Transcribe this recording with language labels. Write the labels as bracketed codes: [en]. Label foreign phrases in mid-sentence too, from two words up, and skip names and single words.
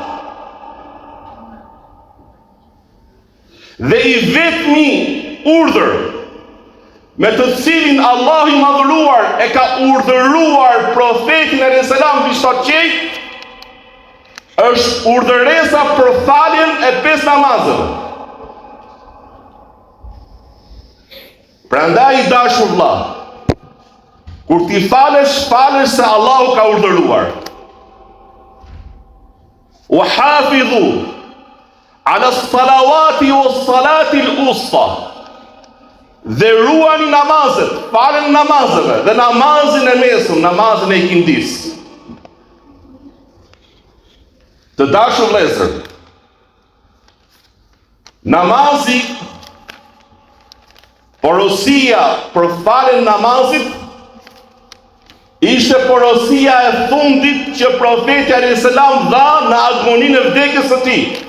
[sq] Dhe i vetmi urdhër me të cilin Allahu i madhëruar e ka urdhëruar profetin [ar] عليه السلام [sq] mbi 7 qejt është urdhëresa për faljen e 5 namazeve. Prandaj i dashur vëlla, kur ti falesh se Allahu ka urdhëruar. [ar] وحافظوا على الصلوات والصلاة الوسطى. [sq] Dhe ruani namazet, falen namazeve dhe namazin e mesëm, namazin e ikindis. Të dashur vëllezër, namazi, porosia për falen namazit ishte porosia e fundit që profeti [ar] عليه السلام [sq] dha në agoninë e vdekjes së tij.